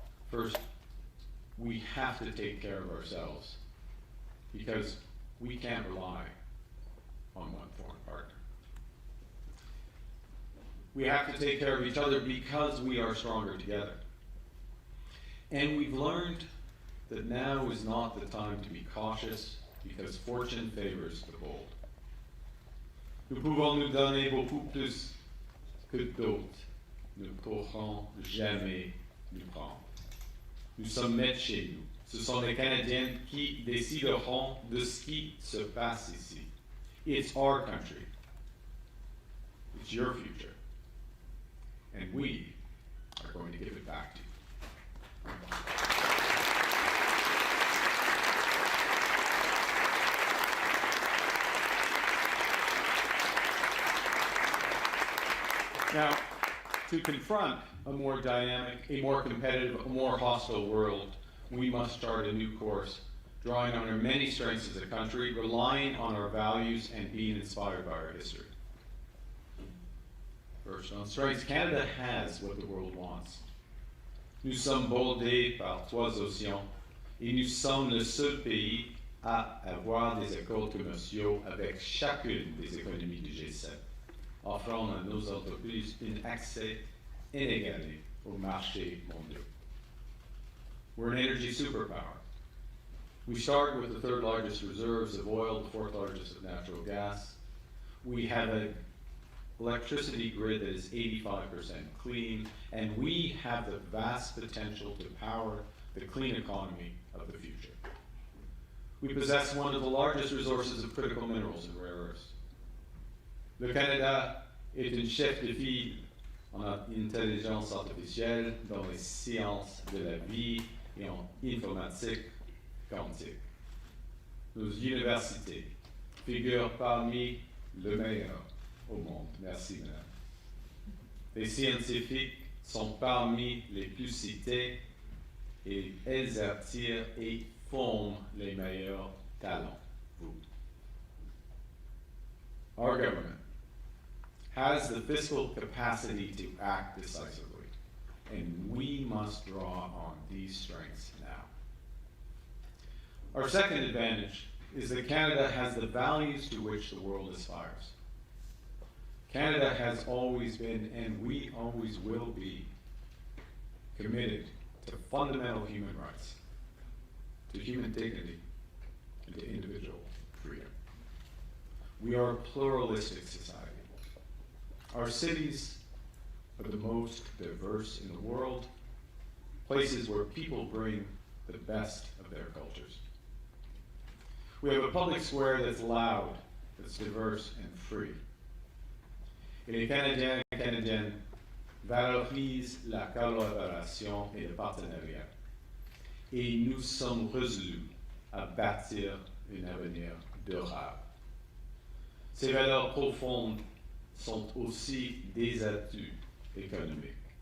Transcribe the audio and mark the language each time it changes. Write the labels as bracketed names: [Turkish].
[English] First, we have to take care of ourselves because we can't rely on one foreign partner. We have to take care of each other because we are stronger together. And we've learned that now is not the time to be cautious because fortune favors the bold. [French] Nous pouvons nous donner beaucoup plus que d'autres ne pourront jamais nous prendre. Nous sommes maîtres chez nous. Ce sont les Canadiens qui décideront de ce qui se passe ici. [English] It's our country. It's your future. And we are going to give it back to you. Now, to confront a more dynamic, a more competitive, a more hostile world, we must chart a new course, drawing on our many strengths as a country, relying on our values, and being inspired by our history. First, on strengths, Canada has what the world wants. [French] Nous sommes bordés par 3 océans, et nous sommes le seul pays à avoir des accords commerciaux avec chacune des économies du G7. Offrant à nos entreprises un accès inégalé aux marchés mondiaux. [English] We're an energy superpower. We start with the 3rd largest reserves of oil, the 4th largest of natural gas. We have an electricity grid that is 85% clean, and we have the vast potential to power the clean economy of the future. We possess one of the largest resources of critical minerals and rare earths. [French] Le Canada est une chef de file en intelligence artificielle, dans les sciences de la vie et en informatique quantique. Nos universités figurent parmi les meilleures au monde. Merci, madame. Les scientifiques sont parmi les plus cités et elles attirent et forment les meilleurs talents. Vous. [English] Our government has the fiscal capacity to act decisively, and we must draw on these strengths now. Our second advantage is that Canada has the values to which the world aspires. Canada has always been, and we always will be, committed to fundamental human rights, to human dignity, and to individual freedom. We are a pluralistic society. Our cities are the most diverse in the world, places where people bring the best of their cultures. We have a public square that's loud, that's diverse and free. [French] Et les Canadiens et Canadiennes valorisent la collaboration et le partenariat. Et nous sommes résolus à bâtir un avenir durable. Ces valeurs profondes sont aussi des atouts économiques.